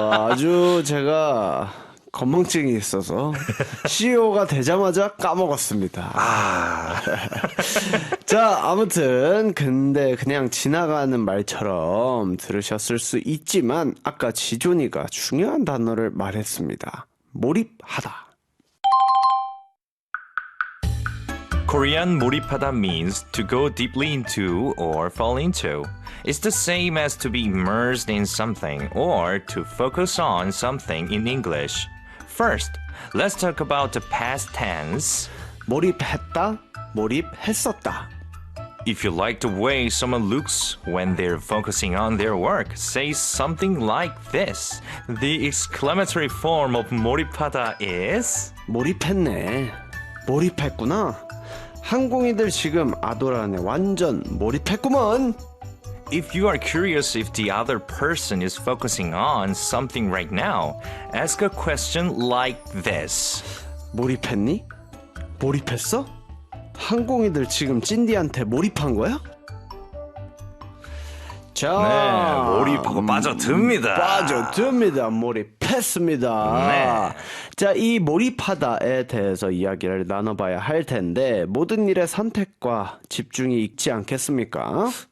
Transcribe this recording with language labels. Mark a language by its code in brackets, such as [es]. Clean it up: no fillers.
[ko] 아주 제가 건망증이 있어서 CEO가 되자마자 까먹었습니다. 자, 아무튼 근데 그냥 지나가는 말처럼 들으셨을 수 있지만 아까 지존이가 중요한 단어를 말했습니다. 몰입하다. [en] Korean 몰입하다 means to go deeply into or fall into. It's the same as to be immersed in something or to focus on something in English. First, let's talk about the past tense. [ko] 몰입했다, 몰입했었다. [en] If you like the way someone looks when they're focusing on their work, say something like this. The exclamatory form of 몰입하다 is [ko] 몰입했네. 몰입했구나. 항공이들 지금 아도란에 완전 몰입했구먼. [en] If you are curious if the other person is focusing on something right now, ask a question like this. [ko] 몰입했니? 몰입했어? 항공이들 지금 찐디한테 몰입한 거야? 자, 네, 몰입하고 빠져듭니다. 빠져듭니다. 몰입했습니다. 네. 자, 이 몰입하다에 대해서 이야기를 나눠봐야 할 텐데 모든 일의 선택과 집중이 있지 않겠습니까?